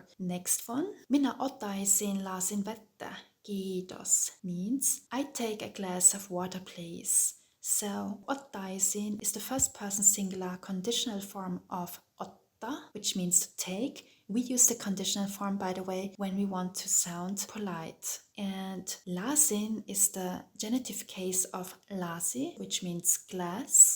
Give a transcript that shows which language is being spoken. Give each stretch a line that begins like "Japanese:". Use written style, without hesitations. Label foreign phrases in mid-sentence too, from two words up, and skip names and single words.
English: Next one.
Finnish: Minä ottaisin lasin vettä.
English: Kiitos means I take a glass of water please. So ottaisin is the first person singular conditional form of otta, which means to take. We use the conditional form, by the way, when we want to sound polite. And lasin is the genitive case of lasi, which means glass.